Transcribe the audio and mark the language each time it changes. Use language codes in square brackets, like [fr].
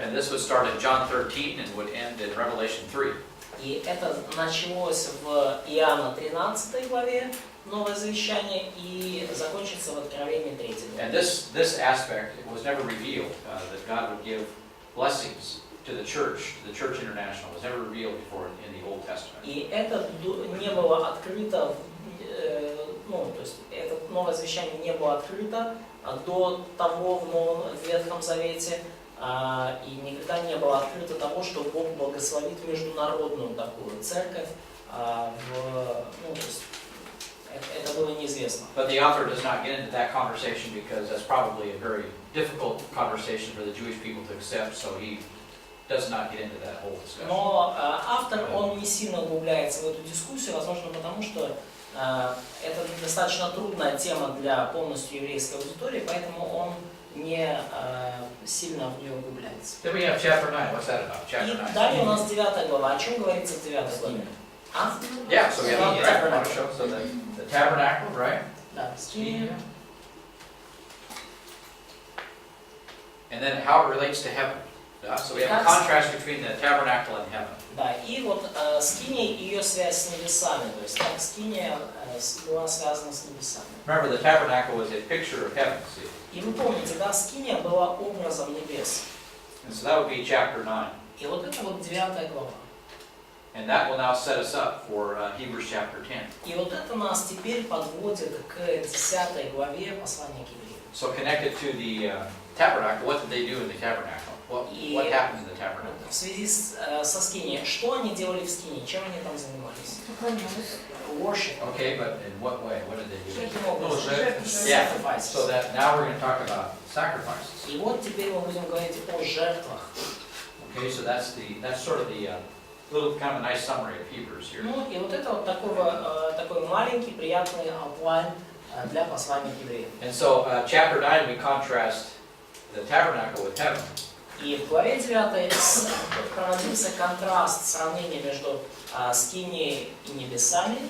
[en] And this would start in John 13 and would end in Revelation 3. [ru] И это началось в Иоанна 13 главе, новое завещание, и закончится в Откровении 3 главе. [en] And this aspect was never revealed, that God would give blessings to the Church International, was never revealed before in the Old Testament. [ru] И это не было открыто, то есть это новое завещание не было открыто до того в Ветхом Завете, и никогда не было открыто того, что Бог благословит международную такую церковь, то есть это было неизвестно. [en] But the author does not get into that conversation because that's probably a very difficult conversation for the Jewish people to accept, so he does not get into that whole discussion. [ru] Но автор, он не сильно углубляется в эту дискуссию, возможно, потому что это достаточно трудная тема для полностью еврейской аудитории, поэтому он не сильно в нее углубляется. [en] Then we have chapter 9. What's that about? Chapter [ru] И [en] 9. [ru] далее у нас 9 глава. О чем говорится в 9 главе? [en] Yeah, so we have the want to show so the tabernacle, right? [ru] Да, скиния. [en] And then how it relates to heaven. So we have a contrast between the tabernacle and heaven. [ru] Да, и вот скиния и ее связь с небесами, то есть как скиния была связана с небесами. [en] Remember, the tabernacle was a picture of heaven. See? [ru] И вы помните, да, скиния была образом небес. [en] And so that would be chapter 9. [ru] И вот это вот 9 глава. [en] And that will now set us up for Hebrews chapter 10. [ru] И вот это нас теперь подводит к 10 главе послания к евреям. [en] So connected to the tabernacle, what did they do in the tabernacle? What happened in the tabernacle? [ru] В связи со скинией, что они делали в скинии, чем они там занимались? [en] Worship. Okay, but in what way? What did they do? [ru] Каким образом? [en] Yeah. Sacrifices. So that now we're going to talk about sacrifices. [ru] И вот теперь мы будем говорить о жертвах. [en] Okay, so that's sort of the little kind of a nice summary of Hebrews here. [ru] Ну и вот это вот такой маленький приятный outline для послания к евреям. [en] And so chapter 9 we contrast the tabernacle with heaven. [ru] И в главе 9 проводился контраст, сравнение между скинией и небесами.